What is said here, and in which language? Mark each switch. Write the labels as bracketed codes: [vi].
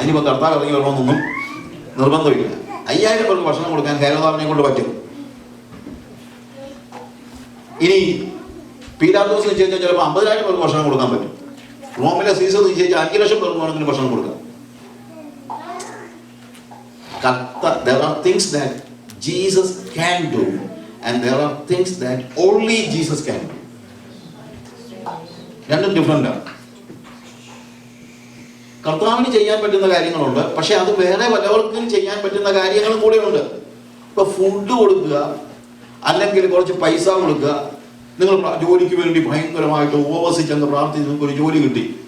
[ml] അതിനിപ്പോ കർത്താവ് ഇറങ്ങി വരണമെന്നൊന്നും നിർബന്ധമില്ല. 5000 പേർക്ക് ഭക്ഷണം കൊടുക്കാൻ ഹേരോദാവിനെ കൊണ്ട് പറ്റും. ഇനി പീലാത്തോസ് നിശ്ചയിച്ചാൽ ചിലപ്പോൾ 50,000 പേർക്ക് ഭക്ഷണം കൊടുക്കാൻ പറ്റും. റോമിലെ സീസർ നിശ്ചയിച്ചാൽ 5 ലക്ഷം പേർക്ക് വേണമെങ്കിലും ഭക്ഷണം കൊടുക്കാം. [en] There are things that Jesus can do and there are things that only Jesus can do. [ml] രണ്ടും ഡിഫറൻ്റ് ആണ്. കർത്താവിന് ചെയ്യാൻ പറ്റുന്ന കാര്യങ്ങളുണ്ട്, പക്ഷെ അത് വേറെ പലവർക്കും ചെയ്യാൻ പറ്റുന്ന കാര്യങ്ങളും കൂടെ ഉണ്ട്. ഇപ്പൊ ഫുഡ് കൊടുക്കുക, അല്ലെങ്കിൽ കുറച്ച് പൈസ കൊടുക്കുക. നിങ്ങൾ ജോലിക്ക് വേണ്ടി ഭയങ്കരമായിട്ട് ഉപവസിച്ചങ്ങ് പ്രാർത്ഥിച്ച് നിങ്ങൾക്ക് ഒരു ജോലി കിട്ടി.